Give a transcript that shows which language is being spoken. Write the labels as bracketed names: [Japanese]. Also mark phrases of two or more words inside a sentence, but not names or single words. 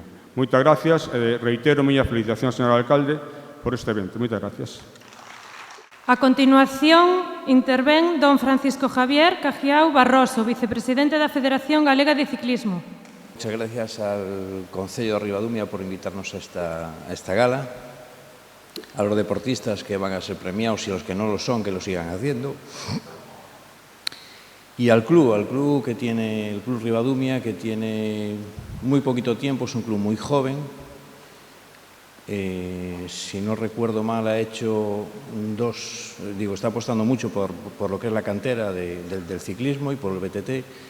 [Galician] Moitas gracias e reitero miña felicitación, señor alcalde, por este evento. Moitas gracias. A continuación, intervén don Francisco Javier Cajiao Barroso, vicepresidente da Federación Galega de Ciclismo. [Spanish] Muchas gracias al Concello de Ribadumia por invitarnos a esta gala, a los deportistas que van a ser premiados y a los que no lo son, que lo sigan haciendo. Y al club que tiene, el Club Ribadumia, que tiene muy poquito tiempo, es un club muy joven. Si no recuerdo mal, ha hecho está apostando mucho por lo que es la cantera del ciclismo y por el BTT.